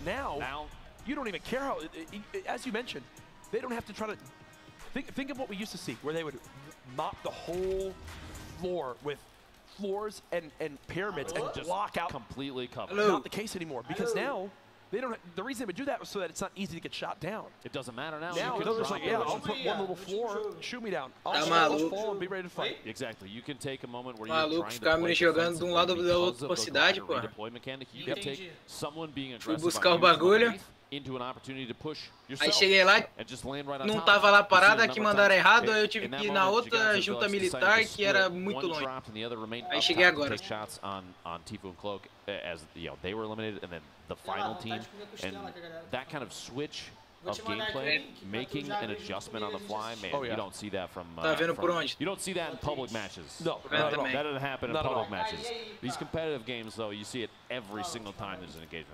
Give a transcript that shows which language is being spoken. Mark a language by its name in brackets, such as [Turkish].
[English] Now, you don't even care how, as you mentioned, they don't have to try to, think of what we used to see, where they would mop the whole floor with floors and pyramids and just lock out. Completely covered. Not the case anymore, because now, they don't. The reason they would do that was so that it's not easy to get shot down. It doesn't matter now. Now they're just like, yeah, I'll put one little floor, shoot me down. I'll fall and be ready to fight. Exactly. You can take a moment where you're trying to [Portuguese] Skirmsh jogando de um lado da outra cidade, pô. [English] You can take someone being aggressive [Portuguese] Fui buscar o bagulho. [English] Into an opportunity to push [Portuguese] Aí cheguei lá, não tava lá parada, aqui mandaram errado, aí eu tive que ir na outra junta militar que era muito longe. Aí cheguei agora. [English] Shots on Tfue and Cloack as they were eliminated, and then the final team, and that kind of switch of gameplay, making an adjustment on the fly, man, you don't see that from, you don't see that in public matches. No, that doesn't happen in public matches. These competitive games, though, you see it every single time there's an engagement.